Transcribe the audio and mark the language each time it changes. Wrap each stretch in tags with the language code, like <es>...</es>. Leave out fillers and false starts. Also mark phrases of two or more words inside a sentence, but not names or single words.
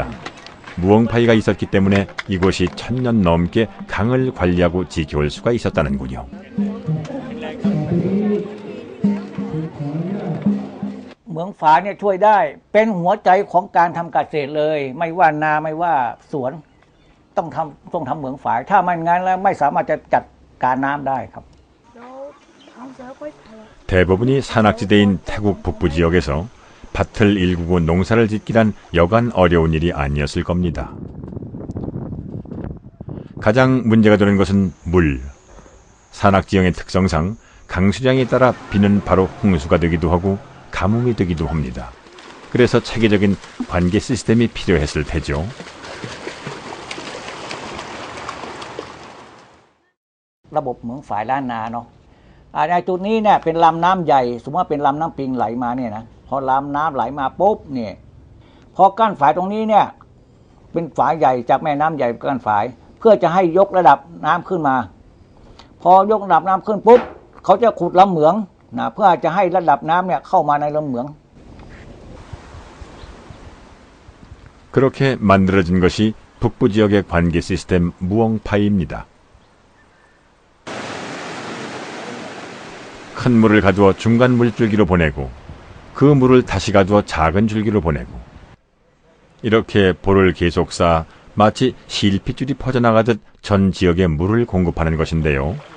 <ko>무엉파이가 있었기 때문에 이곳이 1000년 넘게 강을 관리하고 지켜올 수가 있었다는군요.</ko> <th>เหมืองฝาเนี่ยช่วยได้เป็นหัวใจของการทำเกษตรเลยไม่ว่านาไม่ว่าสวนต้องทำเหมืองฝายถ้าไม่งั้นแล้วไม่สามารถจะจัดการน้ำได้ครับ</th> <ko>대부분이 산악지대인 태국 북부 지역에서 밭을 일구고 농사를 짓기란 여간 어려운 일이 아니었을 겁니다. 가장 문제가 되는 것은 물. 산악지형의 특성상 강수량에 따라 비는 바로 홍수가 되기도 하고 가뭄이 되기도 합니다. 그래서 체계적인 관계 시스템이 필요했을 테죠.</ko> <th>ระบบเหมืองฝายล้านนาเนาะในจุดนี้เนี่ยเป็นลำน้ำใหญ่สมมติว่าเป็นลำน้ำปิงไหลมาเนี่ยนะพอลำน้ำไหลมาปุ๊บเนี่ยพอกั้นฝายตรงนี้เนี่ยเป็นฝายใหญ่จากแม่น้ำใหญ่กั้นฝายเพื่อจะให้ยกระดับน้ำขึ้นมาพอยกระดับน้ำขึ้นปุ๊บเขาจะขุดลำเหมืองนะเพื่อจะให้ระดับน้ำเนี่ยเข้ามาในลำเหมือง</th> <ko>그렇게 만들어진 것이 북부 지역의 관계 시스템 무엉파이입니다. 큰 물을 가두어 중간 물줄기로 보내고 그 물을 다시 가두어 작은 줄기로 보내고 이렇게 볼을 계속 쌓아 마치 실핏줄이 퍼져나가듯 전 지역에 물을 공급하는 것인데요.</ko>